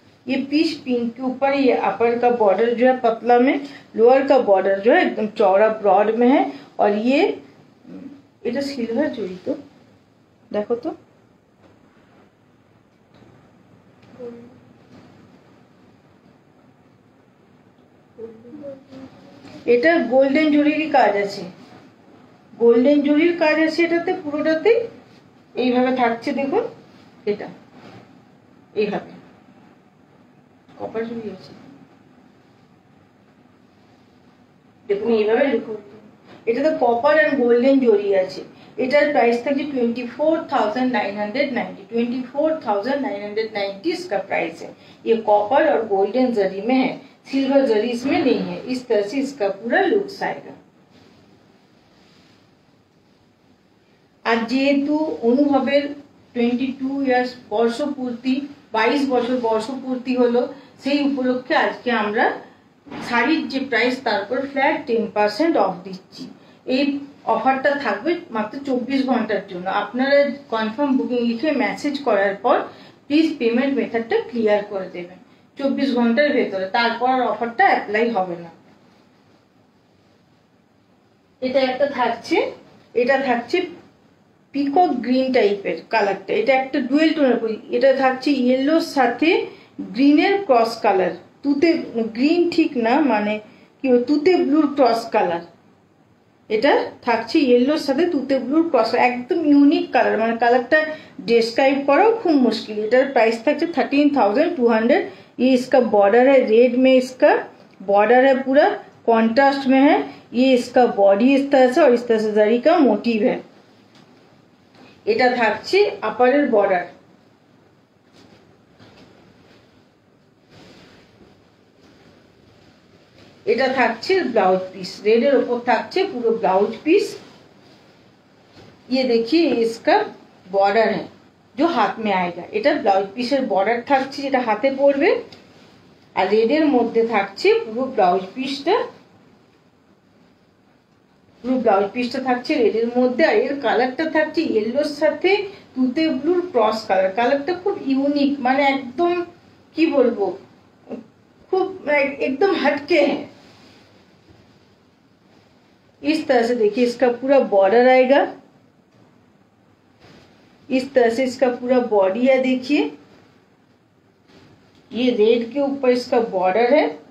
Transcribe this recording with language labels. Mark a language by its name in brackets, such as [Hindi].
[Hindi] ये peach pink के ऊपर, ये अपर का बॉर्डर जो है पतला में, लोअर का बॉर्डर जो है एकदम चौड़ा ब्रॉड में है। [Bangla] और ये এটা সিলভার জড়ি তো, দেখো তো, এটা গোল্ডেন জরির কাজ আছে, গোল্ডেন জরির কাজ আছে এটাতে পুরোটাতে। এইভাবে থাকছে দেখুন, এটা এইভাবে কপার জরি আছে দেখুন, এইভাবে এটাতে কপার আর গোল্ডেন জরি আছে। এটার প্রাইস থাকছে 24,990, 24,990 [Hindi] इसका प्राइस है। ये कॉपर और गोल्डन जरी में है, सिल्वर जरी इसमें नहीं है। इस तरह से इसका पूरा लुक्स आएगा। [Bangla] আর যেহেতু অনুভবের 22 ইয়ার্স বর্ষপূর্তি, 22 বছর বর্ষপূর্তি হলো, সেই উপলক্ষে আজকে আমরা শাড়ির যে প্রাইস তার উপর ফ্ল্যাট 10% অফ দিচ্ছি। এই অফারটা থাকবে মাত্র 24 ঘন্টার জন্য। আপনারা কনফার্ম বুকিং লিখে মেসেজ করার পর প্লিজ পেমেন্ট মেথডটা ক্লিয়ার করে দেবেন 24 ঘন্টার ভেতরে, তারপর আর অফারটা অ্যাপ্লাই হবে না। এটা একটা থাকছে, এটা থাকছে পিকক গ্রিন টাইপের কালারটা, এটা একটা ডুয়েল টোনের। এটা থাকছে ইয়েলোর সাথে গ্রিনের ক্রস কালার, তুতে গ্রিন ঠিক না, মানে কি তুতে ব্লুর ক্রস কালার। এটা থাকছে ইয়েলোর সাথে তুতে ব্লুর ক্রস, একদম ইউনিক কালার, মানে কালারটা डिस्क्राइब करो खूब मुश्किल। [Hindi] इधर प्राइस था 13,200। ये इसका बॉर्डर है रेड में, इसका बॉर्डर है पूरा कॉन्ट्रास्ट में है। ये इसका बॉडी इस तरह से, और इस तरह से जरी का मोटिव है। [Bangla] এটা থাকছে আপারের বর্ডার। এটা থাকছে ব্লাউজ পিস, রেডের উপর থাকছে পুরো ব্লাউজ পিস। [Hindi] ये देखिए इसका बॉर्डर है जो हाथ में आएगा, [Bangla] এটা ব্লাউজ পিসের বর্ডার থাকছে যেটা হাতে পড়বে, আর রেডের মধ্যে থাকছে পুরো ব্লাউজ পিসটা, পুরো ব্লাউজ পিসটা থাকছে রেডের মধ্যে। আর এর কালারটা থাকছে ইয়েলোর সাথে তুতে ব্লুর ক্রস কালার। কালারটা খুব ইউনিক, মানে একদম কি বলবো, [Hindi] खूब एकदम हटके हैं। इस तरह से देखिए इसका पूरा बॉर्डर आएगा, इस तरह से इसका पूरा बॉडी है। देखिए ये रेड के ऊपर इसका बॉर्डर है।